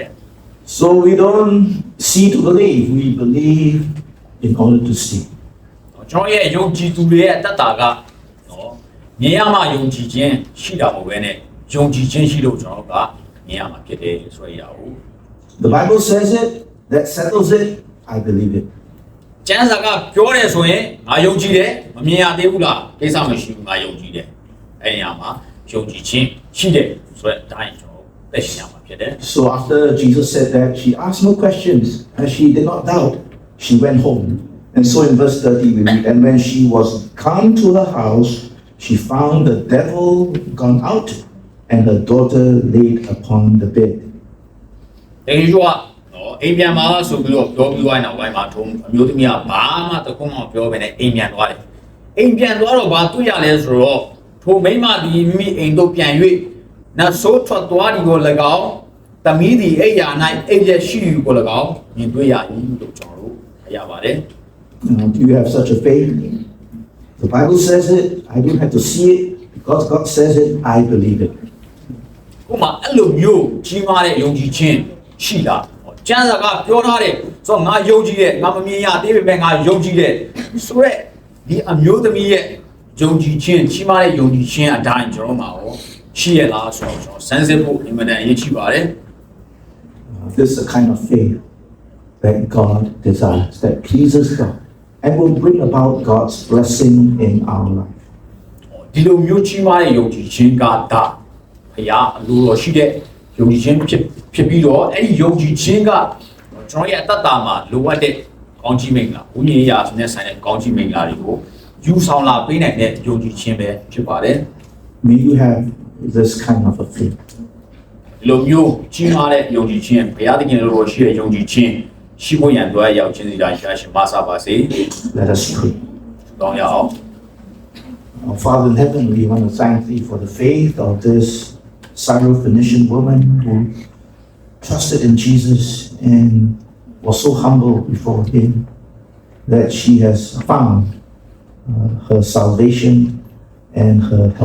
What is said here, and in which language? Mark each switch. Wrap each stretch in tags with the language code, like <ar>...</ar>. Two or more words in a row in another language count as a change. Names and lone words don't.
<en>So we don't see to believe, we believe in order to see.</en> <my>ကျွန်တော်ရဲ့ယုံကြည်သူတွေရဲ့အတ္တကမြင်ရမှယုံကြည်ခြင်းရှိတာမဟုတ်ဘဲနဲ့ယုံကြည်ခြင်းရှိလို့ကျွန်တော်ကမြင်ရမှာဖြစ်တယ်ဆိုရအောင်</my> <en>The Bible says it, that settles it, I believe it.</en> <my>ကျမ်းစာကပြောတယ်ဆိုရင်ငါယုံကြည်တယ်မမြင်ရသေးဘူးလားကိစ္စမရှိဘူးငါယုံကြည်တယ်အဲ့ဒီမှာယုံကြည်ခြင်းရှိတယ်ဆိုတဲ့အတိုင်းကျွန်တော်သိရှိရမှာဖြစ်တယ်</my> <en>So after Jesus said that, she asked no questions and she did not doubt. She went home. And so in verse 30 we read, and when she was come to her house, she found the devil gone out and her daughter laid upon the bed.</en> <my>တကယ်လို့အိမ်ပြန်มาဆိုပြီးတော့ပြောပြီးသွားတဲ့နောက်ပိုင်းမှာထုံးအမျိုးသမီးကဘာမှတခုမှပြောပဲနဲ့အိမ်ပြန်သွားတယ်အိမ်ပြန်သွားတော့ဘာတွေ့ရလဲဆိုတော့ထိုမိန်းမသည်မိမိအိမ်တို့ပြန်၍နတ်ဆိုးထွက်သွားဒီကို၎င်းသမီးသည်အိမ်ယာ၌အိမ်ရက်ရှိကို၎င်းမြင်တွေ့ရ၏လို့ကျွန်တော်တို့ရပါတယ်</my> <en>Do you have such a faith? The Bible says it, I don't have to see it. Because God says it, I believe it.</en> <my>ဥပမာအဲ့လိုမျိုးကြီးမားတဲ့ယုံကြည်ခြင်းရှိလားကျမ်းစာကပြောထားတယ်ဆိုတော့ငါယုံကြည်တယ်ငါမမြင်ရသေးပေမဲ့ငါယုံကြည်တယ်ဆိုရက်ဒီအမျိုးသမီးရဲ့ယုံကြည်ခြင်းကြီးမားတဲ့ယုံကြည်ခြင်းအတိုင်းကျွန်တော်မှာရောရှိရလားဆိုတော့ကျွန်တော်စမ်းစစ်ဖို့အင်မတန်အရေးကြီးပါတယ်</my> <en>This is a kind of faith that God desires, that pleases God, and will bring about God's blessing in our life.</en> <my>ဒီလိုမျိုးကြီးမားတဲ့ယုံကြည်ခြင်းကဒါဖခင်အလိုတော်ရှိတဲ့ယယုံကြည်ခြင်းဖြစ်ပြီးတော့အဲ့ဒီယုံကြည်ခြင်းကကျွန်တော်ရဲ့အတ္တမှာလိုအပ်တဲ့ကောင်းချီးမင်္ဂလာဝိညာဉ်ရေးနဲ့ဆိုင်တဲ့ကောင်းချီးမင်္ဂလာတွေကိုယူဆောင်လာပေးနိုင်တဲ့ယုံကြည်ခြင်းပဲဖြစ်ပါတယ်</my> <en>May you have this kind of a faith.</en> <my>ဒီလိုမျိုးကြီးမားတဲ့ယုံကြည်ခြင်းဘုရားသခင်လိုရှိတဲ့ယုံကြည်ခြင်းရှိဖို့ရန်အတွက်ရောက်ခြင်းစီတိုင်းရှာရှင်မဆပါစေ</my> <en>Let us pray.</en> <my>တောင်းရအောင်</my> <en>Our Father in heaven, we want to thank thee for the faith of this Syro-Phoenician woman who trusted in Jesus and was so humble before him that she has found her salvation and her help.</en>